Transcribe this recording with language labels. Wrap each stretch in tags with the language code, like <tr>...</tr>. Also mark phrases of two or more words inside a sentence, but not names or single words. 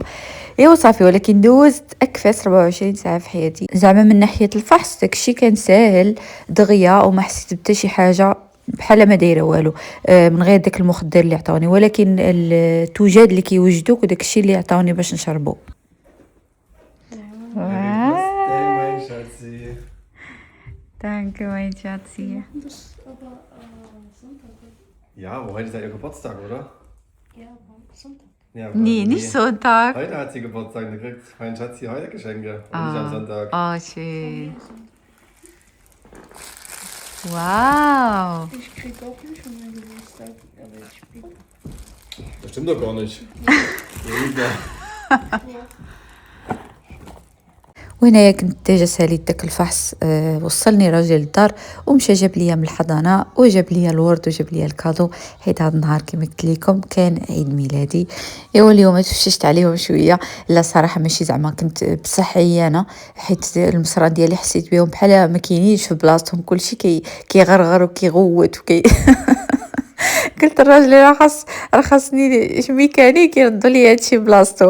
<ar>ايوا صافي، ولكن دوزت اكفاس 24 ساعه في حياتي. زعما من ناحيه الفحص داكشي كان ساهل دغيا وما حسيت حتى شي حاجه بحال ما دايره والو من غير داك المخدر اللي عطاوني، ولكن التوجاد اللي كيوجدوك وداك الشيء اللي عطاوني باش نشربو.</ar> <de>Danke, mein Schatzi. Das aber Sonntag. Ja, aber heute ist ja ihr Geburtstag, oder? Ja, aber Sonntag. Ja, Nee, nicht Sonntag. Heute hat sie Geburtstag, da kriegt mein Schatzi heute Geschenke und nicht am Sonntag. Oh, schön. Wow. Ich krieg auch nicht schon meinen Geburtstag, aber ich spiele. Das stimmt doch gar nicht.</de> <ar>وهنايا كنت ديجا ساليت داك الفحص. وصلني راجل للدار ومشى جاب ليا من الحضانه وجاب ليا الورد وجاب ليا الكادو، حيت هذا النهار كما قلت لكم كان عيد ميلادي. ايوا اليوم تفششت عليهم شويه، لا صراحه ماشي زعما كنت بصح عيانه، حيت المصران ديالي حسيت بهم بحال ما كاينينش في بلاصتهم، كلشي كيغرغر وكيغوت قلت الراجل راه خاصني ميكانيك يردوا لي هادشي بلاصتو.</ar>